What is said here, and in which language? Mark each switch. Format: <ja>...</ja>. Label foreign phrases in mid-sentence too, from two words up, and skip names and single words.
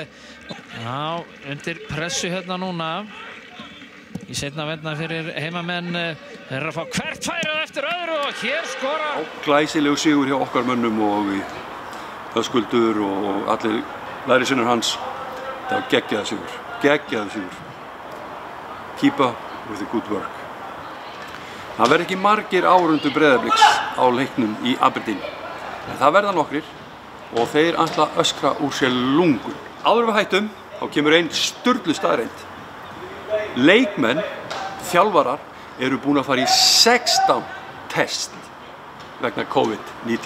<is>Já, undir pressu hérna núna í seinna vendna fyrir heimamenn. Þeir eru að fá hvert færið eftir öðru og hér skora. Glæsilegu sigur hjá okkar mönnum og Höskuldur og allir lærisveinar hans. Það var geggjaður sigur.</is> <en>Keep up with the good work.</en> <is>Það verður ekki margir áhorfendur Breiðabliks á leiknum í Aberdeen, en það verða nokkrir og þeir ætla að öskra úr sér lungun. Áður við hættum, þá kemur ein sturlu staðreynd. Leikmenn, þjálfarar, eru búin að fara í 16 test vegna COVID-19.</is>